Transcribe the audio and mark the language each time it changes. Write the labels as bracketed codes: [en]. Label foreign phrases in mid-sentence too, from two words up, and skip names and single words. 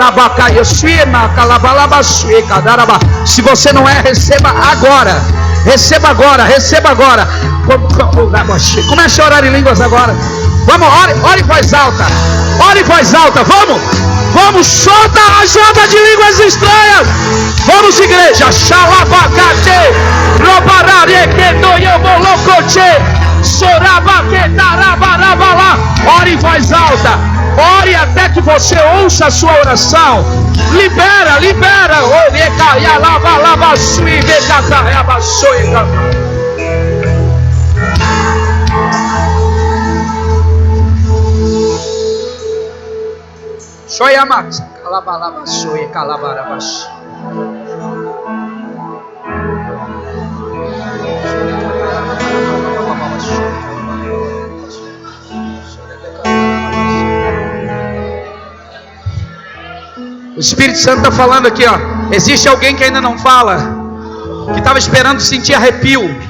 [pt] Se você não é, receba agora. Receba agora, receba agora. Comece a orar em línguas agora. Vamos, ore em voz alta. Ore em voz alta, vamos, solta a rajada de línguas estranhas. Vamos, igreja. Xalabacate, robarareke, doyomolocoche, sorabaquetarabarabala. Ore em voz alta. Ore até que você ouça a sua oração. Libera. Shoyamat, calabalaba, soia, calabarabas. O Espírito Santo está falando aqui, ó. Existe alguém que ainda não fala, que estava esperando sentir arrepio.